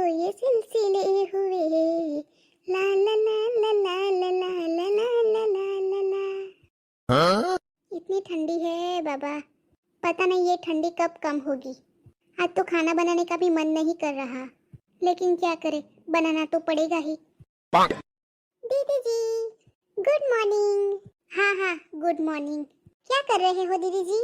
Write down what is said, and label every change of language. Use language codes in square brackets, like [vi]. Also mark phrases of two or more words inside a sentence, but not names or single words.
[hi] सिलसिले हुए, ला ला ला ला ला ला ला ला ला ला ला ला। हाँ? इतनी ठंडी है बाबा, पता नहीं ये ठंडी कब कम होगी। आज तो खाना बनाने का भी मन नहीं कर रहा, लेकिन क्या करे, बनाना तो पड़ेगा ही। दीदी जी [en] good morning. [hi] हाँ हाँ [en] good morning. [hi] क्या कर रहे हो दीदी जी?